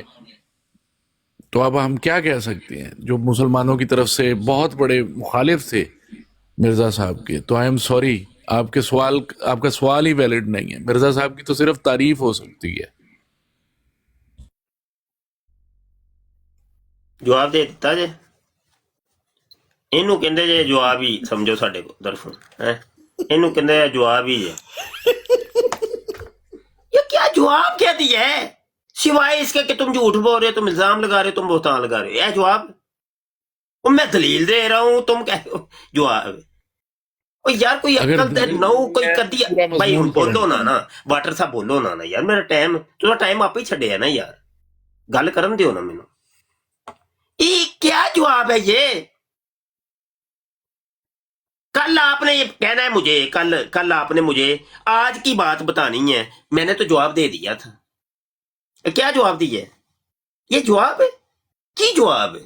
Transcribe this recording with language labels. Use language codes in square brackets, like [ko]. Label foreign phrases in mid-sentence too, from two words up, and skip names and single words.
[ur] تو اب ہم کیا کہہ سکتے ہیں, جو مسلمانوں کی طرف سے بہت بڑے مخالف تھے مرزا صاحب کے, تو [en] I am sorry, [ur] آپ کا سوال ہی ویلڈ نہیں ہے. مرزا صاحب کی تو صرف تعریف ہو سکتی ہے. [pa] جواب دے دیتا جے, اینو کہندے جے جواب ہی سمجھو ساڈے کو طرفوں ہے, اینو کہندے جواب ہی ہے. [ur] یہ کیا جواب کیا دیا ہے سوائے اس کے کہ تم جھوٹ بول رہے ہو, تم الزام لگا رہے ہو, تم بہتان لگا رہے ہو. یہ جواب, اور میں دلیل دے رہا ہوں, تم کہہ رہے ہو جواب. [pa] او یار کوئی عقل تے نو کوئی کدی بھائی ہن بولو نا واٹر صاحب بولو نا یار, میرا ٹائم آپ ہی چھڈیا نا یار, گل کرن دیو نا مینوں. [ur] یہ کیا جواب ہے یہ؟ کل آپ نے یہ کہنا ہے مجھے, کل آپ نے مجھے آج کی بات بتانی ہے, میں نے تو جواب دے دیا تھا. کیا جواب دیا ہے؟ یہ جواب ہے [pa] کی جواب ہے؟